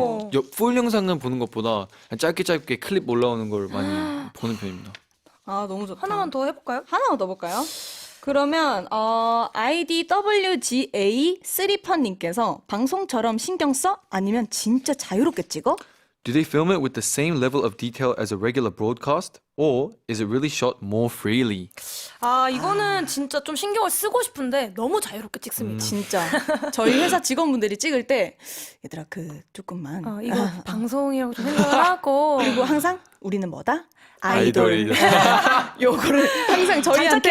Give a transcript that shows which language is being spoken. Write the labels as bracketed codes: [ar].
[ko] 그러니까 풀 영상은 보는 것보다 그냥 짧게 클립 올라오는 걸 많이 보는 편입니다. 너무 좋다. 하나만 더 해볼까요? 하나만 더 볼까요? 그러면 IDWGA3펀님께서 방송처럼 신경 써? 아니면 진짜 자유롭게 찍어? [en] Do they film it with the same level of detail as a regular broadcast? Or is it really shot more freely? [ko] 이거는 진짜 좀 신경을 쓰고 싶은데 너무 자유롭게 찍습니다. 진짜 저희 회사 직원분들이 찍을 때 얘들아 조금만 이거 방송이라고 좀 생각을 하고 그리고 항상 우리는 뭐다? 아이돌이다. 요거를 항상 저희한테